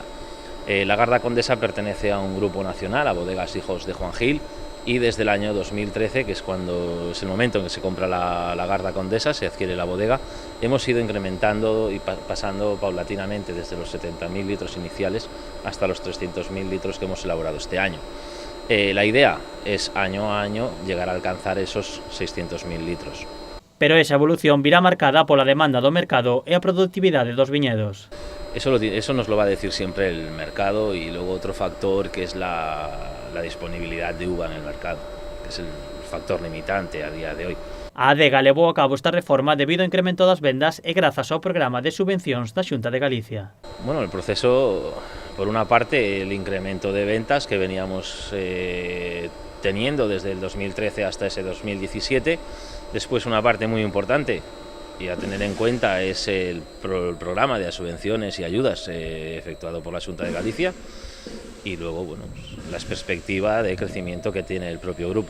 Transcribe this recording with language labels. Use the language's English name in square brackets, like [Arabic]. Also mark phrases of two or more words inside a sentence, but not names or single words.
[Spanish] Lagarda Condesa pertenece a un grupo nacional, a Bodegas Hijos de Juan Gil, y desde el año 2013, que es el momento en que se compra la Lagarda Condesa, se adquiere la bodega, hemos ido incrementando y pasando paulatinamente desde los 70.000 litros iniciales hasta los 300.000 litros que hemos elaborado este año. La idea es año a año llegar a alcanzar esos 600.000 litros. [Galician] Pero esa evolución virá marcada pola demanda do mercado e a productividade dos viñedos. [Spanish] Eso nos lo va a decir siempre el mercado, y luego otro factor que es la disponibilidad de uva en el mercado, que es el factor limitante a día de hoy. [Galician] A adega levou a cabo esta reforma debido ao incremento das vendas e grazas ao programa de subvencións da Xunta de Galicia. [Spanish] Bueno, el proceso, por una parte, el incremento de ventas que veníamos teniendo desde el 2013 hasta ese 2017. Después, una parte muy importante y a tener en cuenta es el programa de subvenciones y ayudas efectuado por la Xunta de Galicia, y luego, bueno, la perspectiva de crecimiento que tiene el propio grupo.